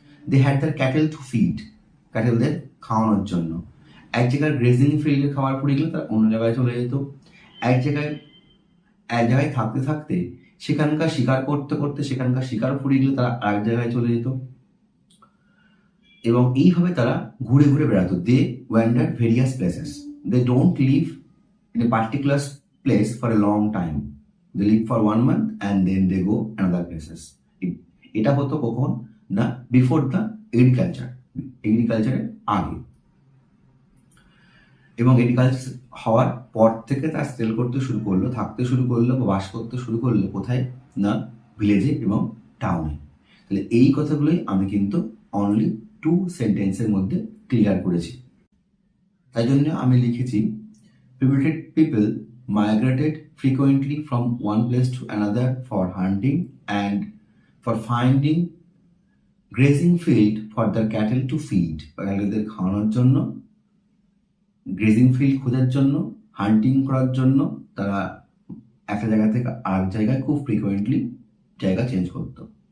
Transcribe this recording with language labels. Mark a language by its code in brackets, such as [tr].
[en] they had their cattle to feed, [bn] ক্যাটেলদের খাওয়ানোর জন্য। এক জায়গায় গ্রেজিং ফিল্ডে খাবার ফুরিয়ে গেলে তারা অন্য জায়গায় চলে যেত। এক জায়গায় থাকতে থাকতে সেখানকার শিকার করতে করতে সেখানকার শিকার ফুরিয়ে গেলে তারা আরেক জায়গায় চলে যেত। এবং এইভাবে তারা ঘুরে ঘুরে বেড়াতো। [en] They wander various places, they don't live in a particular place for a long time. They live for 1 month and then they go another places. [bn] এটা হতো কখন না? [en] before the এগ্রিকালচারের [bn] আগে। এবং এগ্রিকালচার হওয়ার পর থেকে তারা সেটেল করতে শুরু করলো, থাকতে শুরু করলো বা বাস করতে শুরু করলো কোথায় না? ভিলেজে এবং টাউনে। তাহলে এই কথাগুলোই আমি কিন্তু অনলি 2 সেন্টেন্সের মধ্যে ক্লিয়ার করেছি। তাই জন্য আমি লিখেছি [en] primitive people migrated frequently from one place to another for hunting and for finding grazing field for their cattle to feed. [bn] ক্যাটেলদের খাওয়ানোর জন্য, গ্রেজিং ফিল্ড খোঁজার জন্য, হান্টিং করার জন্য তারা একটা জায়গা থেকে আরেক জায়গায় খুব ফ্রিকুয়েন্টলি জায়গা চেঞ্জ করতো।